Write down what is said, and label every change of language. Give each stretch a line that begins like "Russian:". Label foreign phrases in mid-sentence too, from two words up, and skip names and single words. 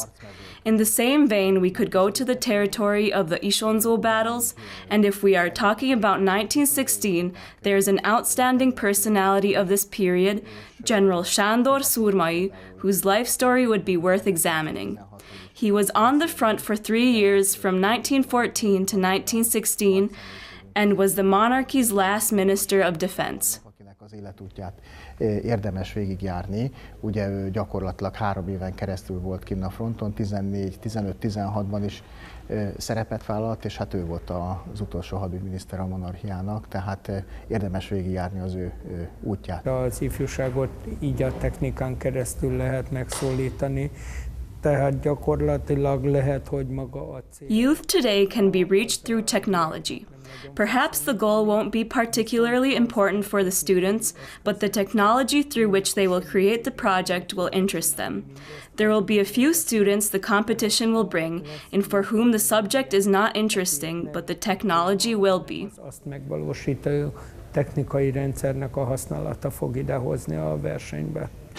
English: In the same vein, we could go to the territory of the Isonzo battles, and if we are talking about 1916, there is an outstanding personality of this period, General Sándor Szurmai, whose life story would be worth examining. He was on the front for 3 years from 1914 to 1916, and was the monarchy's last minister of defense.
Hungarian: Az életútját érdemes végigjárni. Ugye ő gyakorlatilag 3 éven keresztül volt kinn a fronton, 14, 15, 16-ban is szerepet vállalt, és hát ő volt az utolsó hadügyminiszter a monarchiának, tehát érdemes végigjárni az ő útját. Az ifjúságot így a technikán keresztül lehet megszólítani, tehát gyakorlatilag lehet, hogy maga a cél.
English: Youth today can be reached through technology. Perhaps the goal won't be particularly important for the students, but the technology through which they will create the project will interest them. There will be a few students the competition will bring, and for whom the subject is not interesting, but the technology will be.
Hungarian: Azt megvalósító technikai rendszernek a használata fog idehozni a versenybe.